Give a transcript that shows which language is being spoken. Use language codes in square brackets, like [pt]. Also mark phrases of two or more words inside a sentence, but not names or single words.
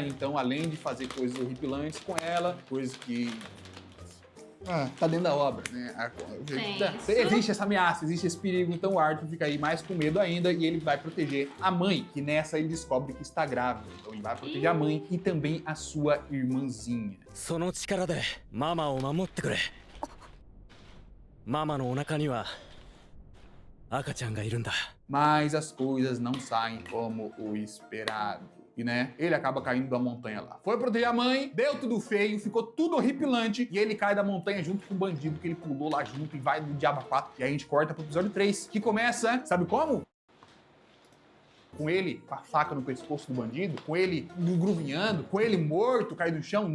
[pt] Então, além de fazer coisas horripilantes com ela, coisas que... tá dentro da obra, né? Isso. Existe essa ameaça, existe esse perigo, então o Arthur fica aí mais com medo ainda e ele vai proteger a mãe, que nessa ele descobre que está grávida. Então ele vai proteger a mãe e também a sua irmãzinha. [ja] その力でママを守ってくれ。ママのお腹には赤ちゃんがいるんだ。 [pt] Mas as coisas não saem como o esperado. E, né, ele acaba caindo da montanha lá. Foi proteger a mãe, deu tudo feio, ficou tudo horripilante. E ele cai da montanha junto com o bandido que ele pulou lá junto e vai do Diabo 4. E aí a gente corta pro episódio 3, que começa, sabe como? Com ele com a faca no pescoço do bandido, com ele gruvinhando, com ele morto, caído no chão.